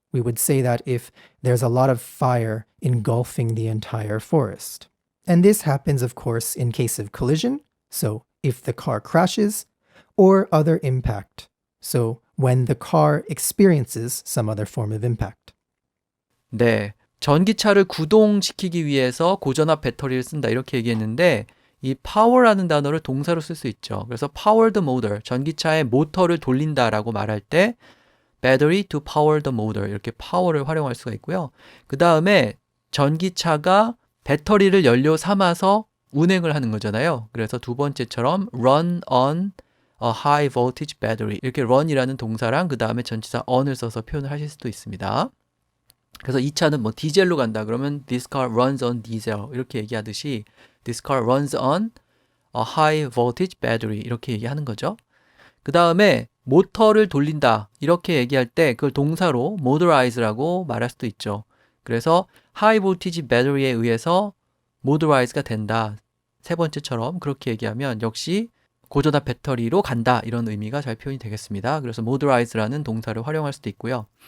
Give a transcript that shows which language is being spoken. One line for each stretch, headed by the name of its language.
English: We would say that if there's a lot of fire engulfing the entire forest. And this happens, of course, in case of collision, so if the car crashes, or other impact, so when the car experiences some other form of impact.
Korean: 네. 전기차를 구동시키기 위해서 고전압 배터리를 쓴다 이렇게 얘기했는데 이 power라는 단어를 동사로 쓸 수 있죠. 그래서
English: power the motor,
Korean: 전기차의 모터를 돌린다라고 말할 때
English: battery to power the motor
Korean: 이렇게 power를 활용할 수가 있고요. 그 다음에 전기차가 배터리를 연료 삼아서 운행을 하는 거잖아요. 그래서 두 번째처럼
English: run on a high voltage battery
Korean: 이렇게 run이라는 동사랑 그 다음에 전치사 on을 써서 표현을 하실 수도 있습니다. 그래서 이 차는 뭐 디젤로 간다 그러면
English: this car runs on diesel
Korean: 이렇게 얘기하듯이
English: this car runs on a high voltage battery
Korean: 이렇게 얘기하는 거죠. 그 다음에 모터를 돌린다 이렇게 얘기할 때 그걸 동사로 motorize라고 말할 수도 있죠. 그래서 high voltage battery에 의해서 motorize가 된다. 세 번째처럼 그렇게 얘기하면 역시 고전압 배터리로 간다 이런 의미가 잘 표현이 되겠습니다. 그래서 motorize라는 동사를 활용할 수도 있고요.